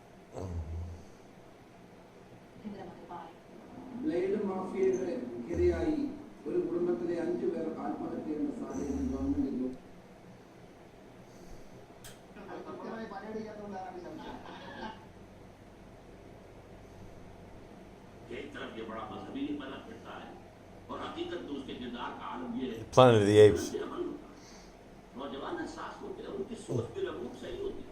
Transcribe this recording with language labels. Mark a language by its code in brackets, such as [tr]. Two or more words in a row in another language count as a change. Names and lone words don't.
[ml] ബ്ലേഡ് മാഫിയയുടെ ഇരയായി ഒരു കുടുംബത്തിലെ 5 പേർ ആത്മഹത്യ ചെയ്യുന്ന സാഹചര്യം ഗവൺമെന്റ് [hi] एक तरफ ये बड़ा मजहबी बना फिरता है और हकीकत तो उसके किरदार का आलम ये है। Planet of the Apes. नौजवान एहसास होते हैं, उनकी सोच भी लगभग सही होती है।